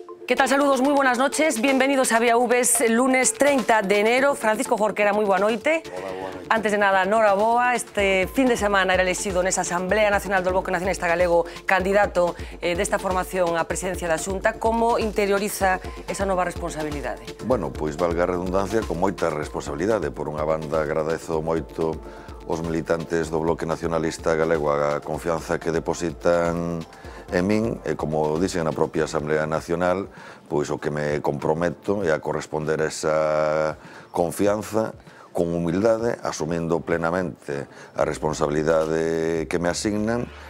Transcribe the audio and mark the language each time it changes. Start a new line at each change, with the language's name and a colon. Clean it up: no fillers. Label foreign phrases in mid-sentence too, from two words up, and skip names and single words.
Spanish: ¿Qué tal? Saludos, muy buenas noches. Bienvenidos a Vía Vs, lunes 30 de enero.
Galician: Francisco Jorquera, moi boa noite. Antes de nada, noraboa. Este fin de semana era elexido nesa Asamblea Nacional do Bloque Nacionalista Galego candidato desta formación á presidencia da Xunta. Como interioriza esa nova responsabilidade? Bueno, pois valga a redundancia, con moita responsabilidade. Por unha banda, agradezo moito os militantes do Bloque Nacionalista Galego a confianza que depositan en min, e como dixen na propia Asamblea Nacional, pois o que me comprometo é a corresponder a esa confianza con humildade, asumindo plenamente a responsabilidade que me asignan,